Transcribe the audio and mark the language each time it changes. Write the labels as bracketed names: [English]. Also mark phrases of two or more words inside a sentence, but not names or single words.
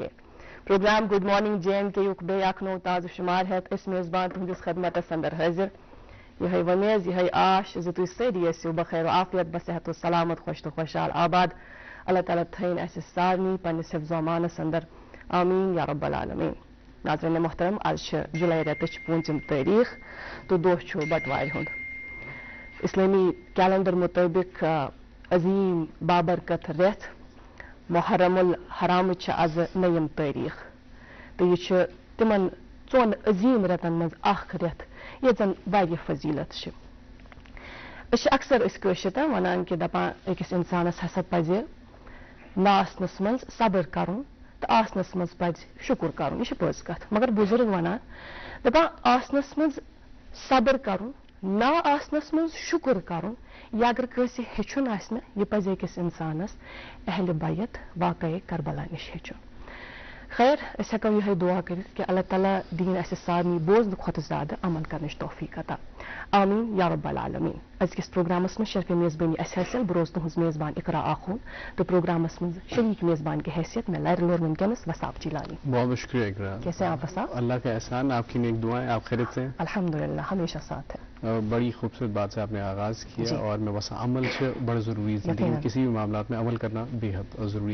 [Kashmiri] प्रोग्राम गुड मॉर्निंग J&K युक बे अखनो ताज़ शुमार है इस मेज़बान तुहंदिस खदमतस अंदर हाजिर यह वमेज यह आश जो तुम सारी ऐसी बखैर आफियत बसेहत सलामत खुश तो खुशहाल आबाद अल्लाह ताला थैन ऐसे सारनी पन्निस हिफ्ज़ व अमानस अंदर [Arabic] آمين يا رب العالمين. [Kashmiri] नाज़रीन मोहतरम, आज जुलाई रेतच 5 तारीख तो दोह छो बटवार हुंद इस्लामी कैलेंडर मुताबिक अजीम बाबरकत रेत मुहर्रमुल हराम आज 9 तारीख तो यह तिमन 4 अजीम रेतन मज अख रेत ये जन वारिया फजीलत अक्सर वन कि दपान अकिस इंसानस हसा पजे नासनस मज सब्र करुन तो आसनस मज पज शुक्र करुन यह पोज कथ मगर बुजुर्ग वनान दपान आसनस मज सब्र करुन ना आसनस मज शुक्र करुन या अगर कसी हेचुन आसना यह पज अकिस इंसानस अहल बैत वाक़े करबला निश हेचुन। खैर अस हेको यह दुआ कर कि अल्लाह ताला दीन ऐसे सारनी बोझ खुद ज्यादा अमल करने तौफीक अता [Arabic] آمين يا رب العالمين. [Kashmiri] अजकिस प्रोग्रामस में शर्फ मेज़बानी असल बरोज तुहज मेज़बान इकरा आखून तो प्रोग्रामस में शरीक [Urdu] میزبان کی حیثیت میں [Kashmiri] लायर लोर मुमकिनस वसाब जिलानी। [Urdu] بہت بہت شکریہ اقراء. کیسے آپ وساب? اللہ کا احسان، آپ کی نیک دعائیں، آپ خیریت سے? الحمدللہ، ہمیشہ ساتھ ہے. بڑی خوبصورت بات سے آپ نے آغاز کیا اور میں بس عمل سے بڑا ضروری ہے زندگی میں کسی بھی معاملہ میں عمل کرنا بے حد ضروری.